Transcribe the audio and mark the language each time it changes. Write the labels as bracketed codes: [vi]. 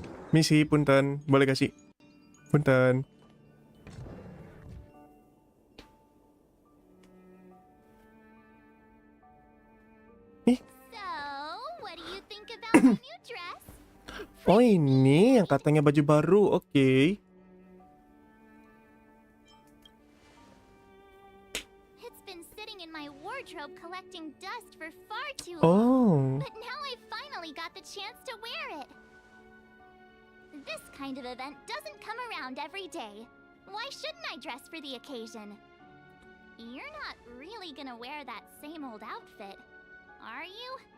[id] Misi, punten. Boleh gak sih? Punten. [en] So, what do you think about my new dress? [id] Oh ini yang katanya baju baru, oke. [en] It's been sitting in my wardrobe collecting dust for far too long. Oh. But now I finally got the chance to wear it. This kind of event doesn't come around every day. Why shouldn't I dress for the occasion? You're not really gonna wear that same old outfit, are you?